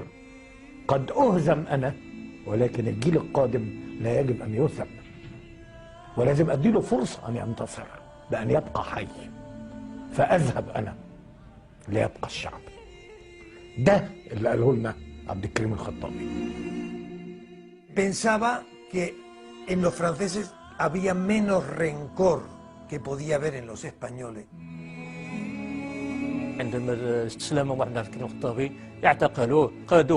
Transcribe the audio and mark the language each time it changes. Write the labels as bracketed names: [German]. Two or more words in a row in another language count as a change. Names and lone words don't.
[Arabic] قد اهزم انا، ولكن الجيل القادم لا يجب ان يهزم، ولازم اديله فرصه ان ينتصر بان يبقى حي، فاذهب انا ليبقى الشعب. ده اللي قاله لنا عبد الكريم الخطابي. [Spanish] Pensaba que en los franceses había menos rencor que podía haber en los españoles. [Arabic] عندما استسلم محمد عبد الكريم الخطابي اعتقلوه، قادوه